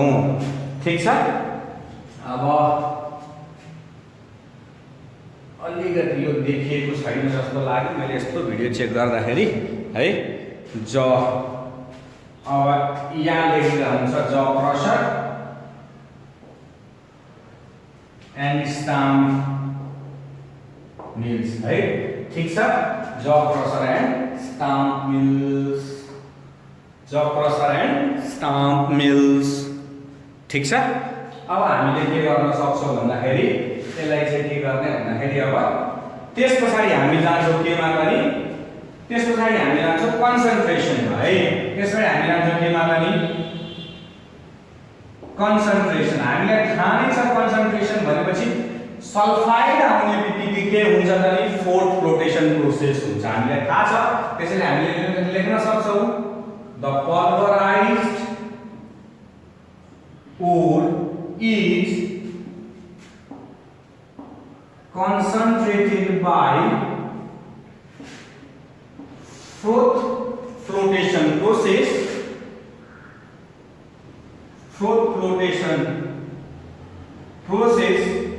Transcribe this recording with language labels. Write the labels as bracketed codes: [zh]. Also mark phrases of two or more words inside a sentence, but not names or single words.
[ne] ठीक छ, अब अलिकति यो देखिएको छैन जस्तो लाग्यो मैले यस्तो भिडियो चेक गर्दाखेरि है। ज अब यहाँ लेखेको हुन्छ [en] jaw crusher and stamp mills [ne] है। ठीक छ, [en] jaw crusher and stamp mills, jaw crusher and stamp mills. [ne] ठीक छ, अब हामीले के गर्न सक्छौं भन्दाखेरि त्यसलाई चाहिँ के गर्ने भन्दाखेरि अब त्यसपछि हामी जान्छौं केमा पनि, त्यसपछि हामी जान्छौं कन्सन्ट्रेसन है, त्यसपछि हामी जान्छौं केमा पनि कन्सन्ट्रेसन। हामीलाई थाहा नै छ कन्सन्ट्रेसन भनेपछि सल्फाइड आउने बित्तिकै के हुन्छ त नि [en] froth flotation process [ne] हुन्छ, हामीलाई थाहा छ। त्यसैले हामीले लेख्न सक्छौं [en] the pulverized ore is concentrated by fourth flotation process, fourth flotation process